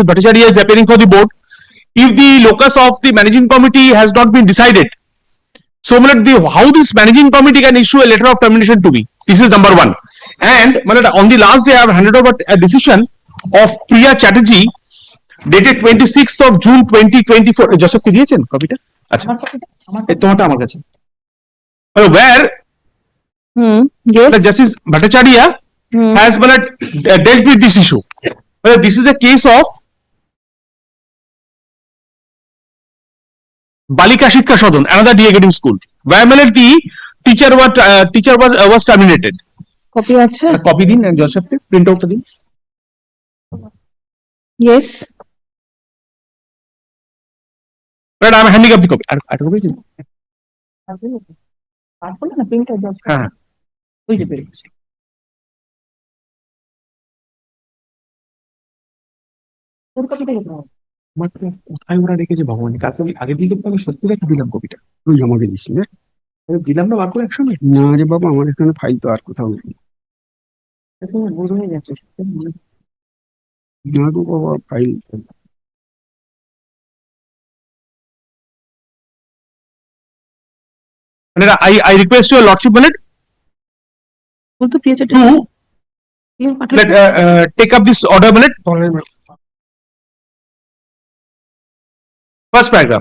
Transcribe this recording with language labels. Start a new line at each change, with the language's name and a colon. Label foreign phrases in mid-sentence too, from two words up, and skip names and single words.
English: Bhattacharya is appearing for the board. If the locus of the managing committee has not been decided, so how this managing committee can issue a letter of termination to me? This is number one. And on the last day, I have handed over a decision of Priya Chatterjee dated 26th of June 2024.
Bangla: Joseph কি দিয়েছেন কপিটা? Acha. তোমারটা আমার কাছে.
English: Where Yes. Justice Bhattacharya has dealt with this issue. This is a case of Balika Shikha Shodhan, another DA school, where the teacher was terminated.
Bangla: কপি আছে? কপি দিন and Joseph
English: print out
Bangla: din.
English: Yes. But I am handing up the copy.
Bangla: কোথায় ওরা রেখেছে ভগবান, কালকে আমি আগের দিন আমি সত্যি রেখে দিলাম কপিটা, তুই আমাকে দিস না? দিলাম না বার করে একসঙ্গে। না রে বাবা, আমার এখানে ফাইল তো আর কোথাও নেই। না গো বাবা, ফাইল
English: I request your lordship to take up this order. First paragraph.